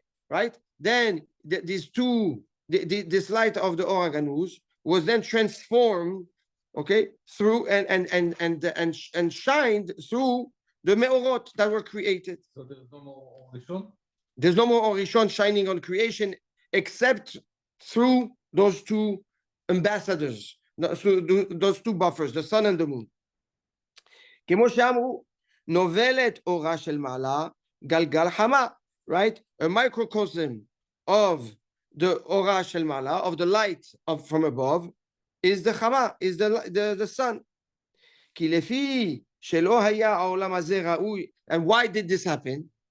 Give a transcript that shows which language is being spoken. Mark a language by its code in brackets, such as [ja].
[en] Right? Then this light of the Or HaGanuz was then transformed, okay, through and shined through the meorot that were created. So there's no more Rishon? There's no more Orishon shining on creation except through those 2 ambassadors, those 2 buffers, the sun and the moon. [he] כמו שאמרו, נובלת אורה של מעלה, גלגל חמה, right? [en] A microcosm of the [he] אורה של מעלה, [en] of the light from above, is the חמה, is the sun. [he] כי לפי שלא היה העולם הזה ראוי, [en] and why did this happen?